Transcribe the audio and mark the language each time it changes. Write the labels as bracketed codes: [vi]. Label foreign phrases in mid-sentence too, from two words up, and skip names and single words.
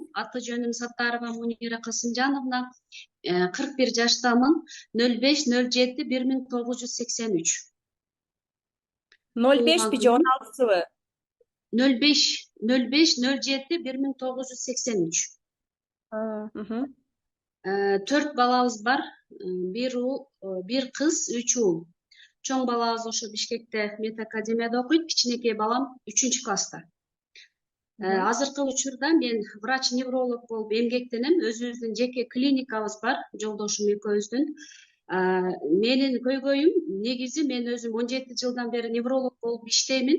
[ky] Аты жөнүм Саттарова Мунира Касымжановна. 41 жаштамын. 05-07-1983. [tr] 05 bir 16'sı mı? [ky] 05-07-1983. Hı. 4 балабыз бар. [tr] Bir kız, 3 uul. [ky] Чоң балабыз ошо Бишкекте медакадемияда окуйт, кичинекей балам 3-класста. Азыркы учурда мен врач-невролог болуп эмгектенем. Өзүбүздүн жеке клиникабыз бар, жолдошум экөөбүздүн. Менин көйгөйүм негизи мен өзүм 17 жылдан бери невролог болуп иштеймин.